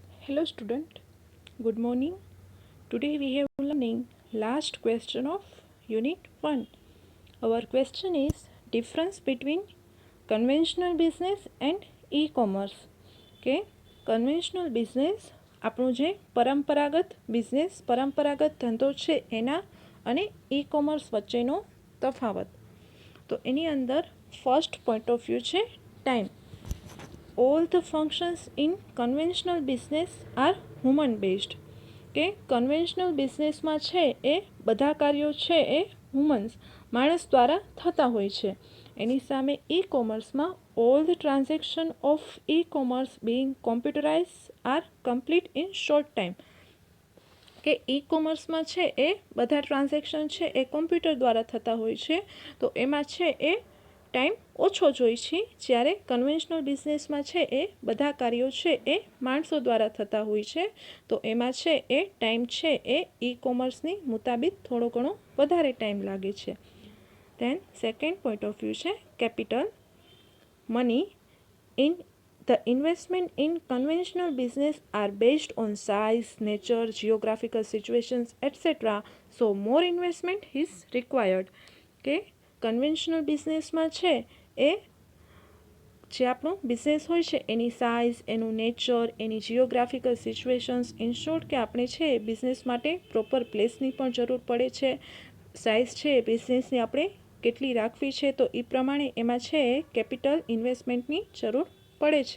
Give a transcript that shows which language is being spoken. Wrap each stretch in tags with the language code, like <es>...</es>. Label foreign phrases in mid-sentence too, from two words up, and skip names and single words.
<en>Hello student, good morning. Today we have learning last question of unit 1. Our question is difference between conventional business and e-commerce.</en> <gu>કે કન્વેન્શનલ બિઝનેસ આપણું જે પરંપરાગત બિઝનેસ પરંપરાગત ધંધો છે એના અને ઈ કોમર્સ વચ્ચેનો તફાવત. તો એની અંદર</gu> <en>first point of view</en> <gu>છે ટાઈમ.</gu> <en>All the functions in conventional business are human based.</en> <gu>કે કન્વેન્શનલ બિઝનેસમાં છે એ બધા કાર્યો છે એ માણસ દ્વારા થતા હોય છે. એની સામે ઈ કોમર્સમાં</gu> <en>all the transaction of e-commerce being computerized are complete in short time.</en> <gu>કે ઈ કોમર્સમાં છે એ બધા ટ્રાન્ઝેક્શન છે એ કોમ્પ્યુટર દ્વારા થતા હોય છે, તો એમાં છે એ ટાઈમ ઓછો જોઈએ છે. જ્યારે કન્વેન્શનલ બિઝનેસમાં છે એ બધા કાર્યો છે એ માણસો દ્વારા થતા હોય છે, તો એમાં છે એ ટાઈમ છે એ ઈ કોમર્સની મુતાબિક થોડો ઘણો વધારે ટાઈમ લાગે છે.</gu> <en>then second point of view</en> <gu>છે કેપિટલ.</gu> <en>money in the investment in conventional business are based on size, nature, geographical situations, etc. So more investment is required.</en> <gu>કે કન્વેન્શનલ બિઝનેસમાં છે એ જે આપણો બિઝનેસ હોય છે એની સાઇઝ, એનું નેચર, એની જિયોગ્રાફિકલ સિચ્યુએશન્સ,</gu> <en>in short</en> <gu>કે આપણે છે બિઝનેસ માટે પ્રોપર પ્લેસની પણ જરૂર પડે છે. સાઇઝ છે બિઝનેસની આપણે કેટલી રાખવી છે તો એ પ્રમાણે એમાં છે કેપિટલ ઇન્વેસ્ટમેન્ટની જરૂર પડે છે.</gu>